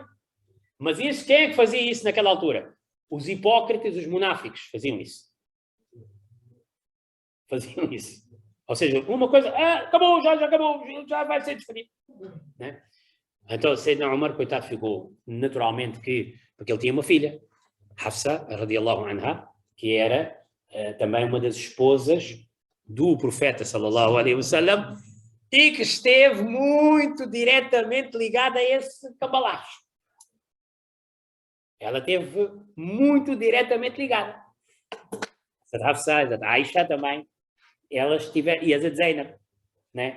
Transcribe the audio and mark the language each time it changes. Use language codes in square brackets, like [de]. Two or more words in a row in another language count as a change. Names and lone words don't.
[pt] Mas isso, quem é que fazia isso naquela altura? Os hipócritas, os munáficos faziam isso. faziam isso. Ou seja, uma coisa, acabou, já acabou, já vai ser despedido. Né? Então, Sayyidina Umar, coitado, ficou naturalmente porque ele tinha uma filha, [ar] Hafsa, رضي الله عنها, [pt] que era também uma das esposas do profeta, [ar] صلى الله عليه وسلم, [pt] e que esteve muito diretamente ligada a esse cambalacho. Ela esteve muito diretamente ligada. A Hafsa, a Aisha também, elas tiveram, e a Zainab, né?